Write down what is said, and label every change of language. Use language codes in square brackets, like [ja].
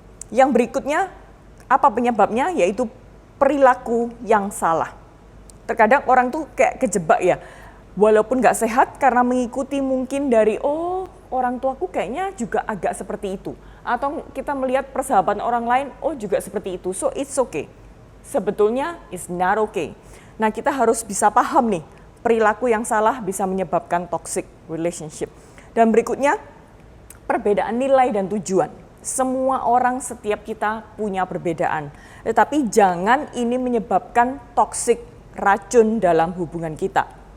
[id] Yang berikutnya, apa penyebabnya? Yaitu perilaku yang salah. Terkadang orang tuh kayak kejebak ya, walaupun nggak sehat karena mengikuti mungkin dari orang tuaku kayaknya juga agak seperti itu. Atau kita melihat persahabatan orang lain, juga seperti itu, [en] so it's okay. [id] Sebetulnya [en] it's not okay. [id] Nah, kita harus bisa paham nih, perilaku yang salah bisa menyebabkan toxic relationship. Dan berikutnya, perbedaan nilai dan tujuan. Semua orang, setiap kita punya perbedaan. Tetapi jangan ini menyebabkan toxic racun dalam hubungan kita.